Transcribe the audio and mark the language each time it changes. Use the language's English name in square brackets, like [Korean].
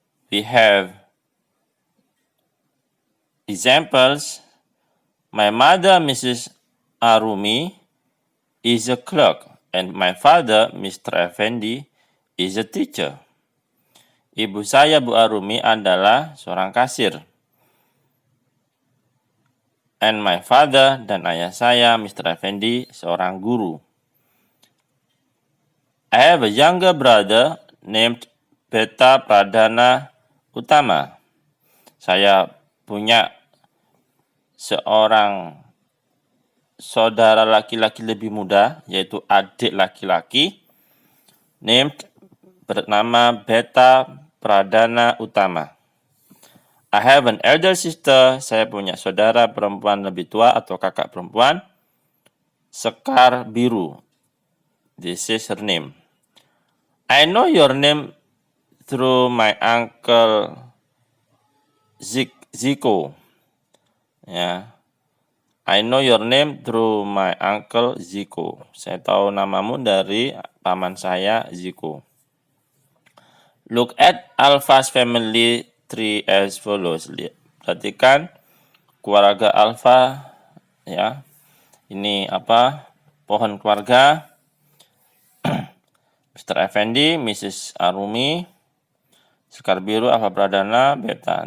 [English] We have examples. My mother, Mrs. Arumi, is a clerk And my father, Mr. Effendi, is a teacher. [Indonesian] Ibu saya, Bu Arumi, adalah seorang kasir. [English] And my father, [Indonesian] dan ayah saya, Mr. Effendi, seorang guru. [English] I have a younger brother named Beta Pradana Utama. [Indonesian] Saya punya seorang saudara laki-laki lebih muda, yaitu adik laki-laki, [English] named [Indonesian] bernama Beta Pradana Utama. [English] I have an elder sister. [Indonesian] Saya punya saudara perempuan lebih tua atau kakak perempuan, Sekar Biru. [English] This is her name. I know your name through my uncle Ziko. Ya. I know your name through my uncle Ziko. [Indonesian] Saya tahu namamu dari paman saya Ziko. [English] Look at Alpha's family tree as follows. [Indonesian] Perhatikan keluarga Alpha, ya. Ini apa? Pohon keluarga. Mr. Effendi, Mrs. Arumi, Sekar Biru, Alpha Pradana, Beta.